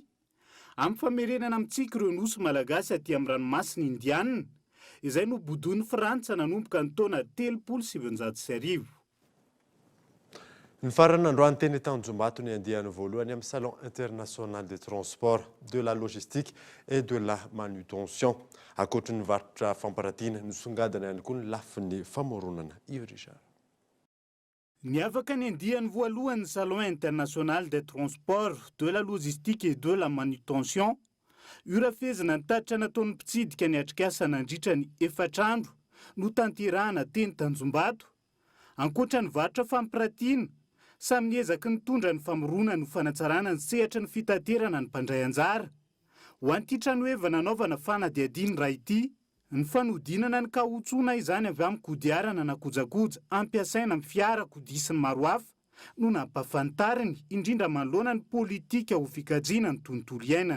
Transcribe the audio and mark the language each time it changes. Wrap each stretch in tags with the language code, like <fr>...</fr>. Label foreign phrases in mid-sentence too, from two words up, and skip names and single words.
<mg>Amin'ny famerenana amintsika ireo nosy malagasy aty amin'ny ranomasina indianina, izay no bodon'ny Frantsa nanomboka ny taona 1770. Ny farany androany teny Tanjombato ny andiany voalohany amin'ny Salon international des transports, de la logistique et de la manutention. Ankoatra ny varotra famparatiana nisongadana ihany koa ny lafin'ny famoronana. Yves Richard. Niavaka ny andiany voalohany Salon international des transports, de la logistique et de la manutention. Urafezina ny tatitra nataon'ny mpitsidika ny atrikasa nandritra ny 4 andro no tanterahana teny Tanjombato. Ankoatra ny varotra famparatiana, samy niezaky ny tondra ny famorona no fanatsarana ny sehatra ny fitaterana ny mpandray anjara. Ho an'ity tranoheva nanaovana fanadiadiny raha ity, ny fanodinana ny kahotsona izany avy amin'ny kodiarana na kojakoja ampiasaina amin'ny fiara, kodia sy ny maro hafa no nampafantariny indrindra manoloana ny politika ho fikajiana ny tontolo iainana.</mg>